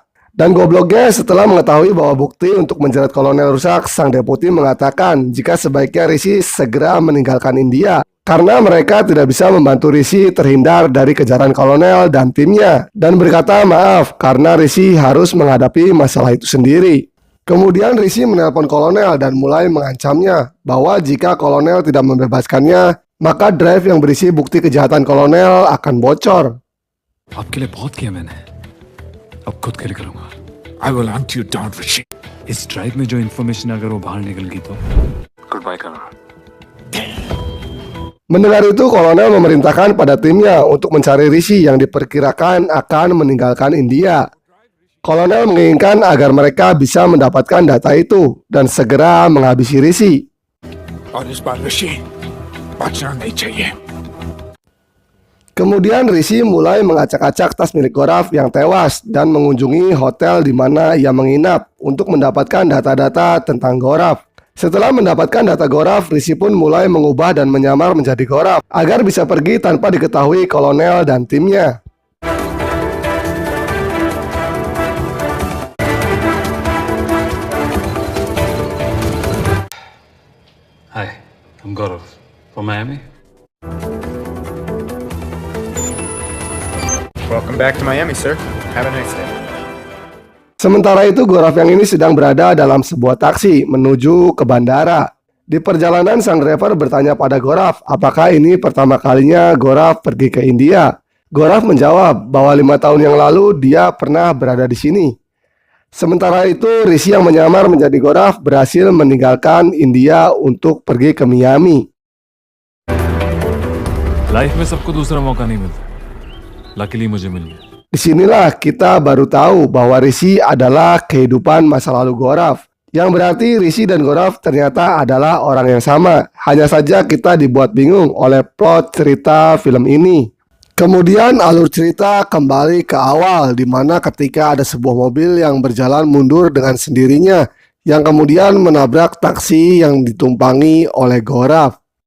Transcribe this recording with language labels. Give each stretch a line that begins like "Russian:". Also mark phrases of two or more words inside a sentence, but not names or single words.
Indonesian: Dan gobloknya setelah mengetahui bahwa bukti untuk menjerat kolonel rusak, sang deputi mengatakan jika sebaiknya Rishi segera meninggalkan India karena mereka tidak bisa membantu Rishi terhindar dari kejaran kolonel dan timnya, dan berkata maaf karena Rishi harus menghadapi masalah itu sendiri. Kemudian Rishi menelpon kolonel dan mulai mengancamnya bahwa jika kolonel tidak membebaskannya, maka drive yang berisi bukti kejahatan kolonel akan bocor.
Hindi: आपके लिए बहुत किया मैंने, अब खुद के लिए करूंगा.
English: I will hunt you down, Rishi.
Hindi: इस ड्राइव में जो इन्फॉर्मेशन अगर वो बाहर निकल गई तो
English: good bye
Hindi: करना.
Indonesian: Mendengar itu, kolonel memerintahkan pada timnya untuk mencari Rishi yang diperkirakan akan meninggalkan India. Kolonel menginginkan agar mereka bisa mendapatkan data itu dan segera menghabisi Rishi.
Hindi: और इस बार ऋषि बचना नहीं चाहिए.
Indonesian: Kemudian Rishi mulai mengacak-acak tas milik Gorav yang tewas dan mengunjungi hotel di mana ia menginap untuk mendapatkan data-data tentang Gorav. Setelah mendapatkan data Gorav, Rishi pun mulai mengubah dan menyamar menjadi Gorav agar bisa pergi tanpa diketahui kolonel dan timnya.
English: Hi, I'm Gaurav from Miami. Welcome back to Miami, sir. Have a nice day.
Indonesian: Sementara itu, Gorav yang ini sedang berada dalam sebuah taksi menuju ke bandara. Di perjalanan, sang driver bertanya pada Gorav apakah ini pertama kalinya Gorav pergi ke India. Gorav menjawab bahwa 5 tahun yang lalu dia pernah berada di sini. Sementara itu, Rishi yang menyamar menjadi Gorav berhasil meninggalkan India untuk pergi ke Miami.
Hindi: लाइफ में सबको दूसरा मौका नहीं मिलता. Luckily मुझे मिल गया.
Indonesian: Disinilah kita baru tahu bahwa Rishi adalah kehidupan masa lalu Gorav. Yang berarti Rishi dan Gorav ternyata adalah orang yang sama. Hanya saja kita dibuat bingung oleh plot cerita film ini. Kemudian alur cerita kembali ke awal, di mana ketika ada sebuah mobil yang berjalan mundur dengan sendirinya, yang kemudian menabrak taksi yang ditumpangi oleh Gorav.